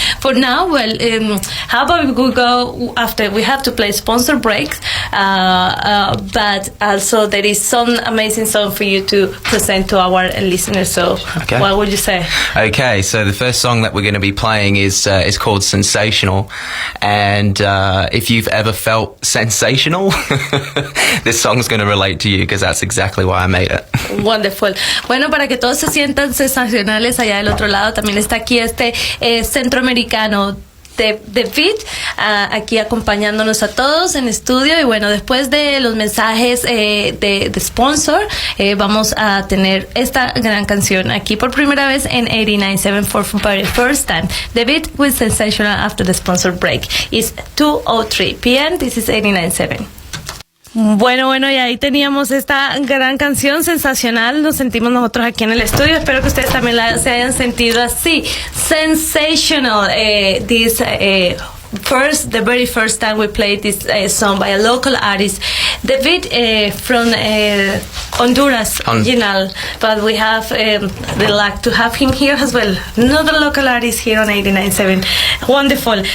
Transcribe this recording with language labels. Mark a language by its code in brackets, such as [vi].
[en] For now, well, how about we go after we have to play sponsor breaks, but also there is some amazing song for you to present to our listeners. So, okay. What would you say? Okay, so the first song that we're going to be playing is called Sensational, and if you've ever felt sensational, this song's going to relate to you because that's exactly why I made it. Wonderful. [es] Bueno, para que todos se sientan sensacionales allá del otro lado, también está aquí este centroamericano Daveed, aquí acompañándonos a todos en estudio. Y bueno, después de los mensajes de sponsor, vamos a tener esta gran canción aquí por primera vez en 89.7 [en] for the first time. Daveed with Sensational after the sponsor break. It's 2:03 p.m. This is 89.7. [es] Bueno, y ahí teníamos esta gran canción sensacional. Nos sentimos nosotros aquí en el estudio. Espero que ustedes también se hayan sentido así. [en] Sensational. The very first time we played this song by a local artist, Daveed from Honduras, original. But we have the luck to have him here as well. Another local artist here on 89.7. Wonderful.